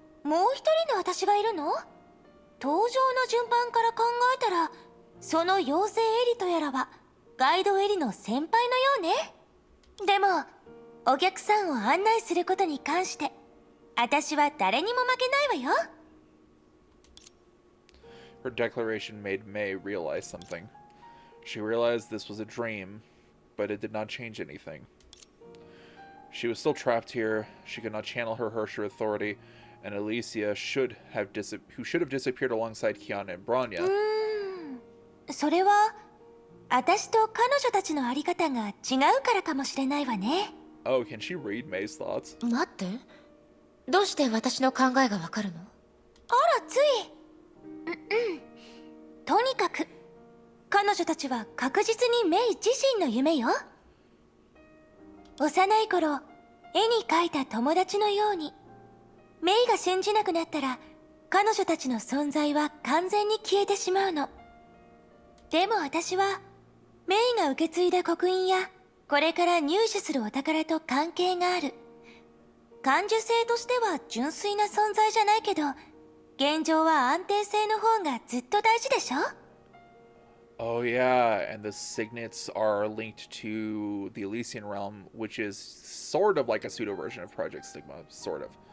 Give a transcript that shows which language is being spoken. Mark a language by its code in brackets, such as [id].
[ja] もう一人の私がいるの？登場の順番から考えたら、その妖精エリとやらはガイドエリの先輩のようね。でもお客さんを案内することに関して私は誰にも負けないわよ。 [en] Her declaration made May realize something. She realized this was a dream, but it did not change anything. She was still trapped here. She could not channel her Hersher authority, and Alicia who should have disappeared alongside Kiana and Bronya. [ja] それは私と彼女たちのあり方が違うからかもしれないわね。 [en] Oh, can she read May's thoughts? [ja] 待って、どうして私の考えがわかるの？あらつい。とにかく彼女たちは確実にメイ自身の夢よ。幼い頃絵に描いた友達のように、メイが信じなくなったら彼女たちの存在は完全に消えてしまうの。でも私はメイが受け継いだ刻印やこれから入手するお宝と関係がある。感受性としては純粋な存在じゃないけど、現状は安定性の方がずっと大事でしょ。 [en] Oh yeah, and the signets are linked to the Elysian realm, which is sort of like a pseudo version of Project Stigma, sort of.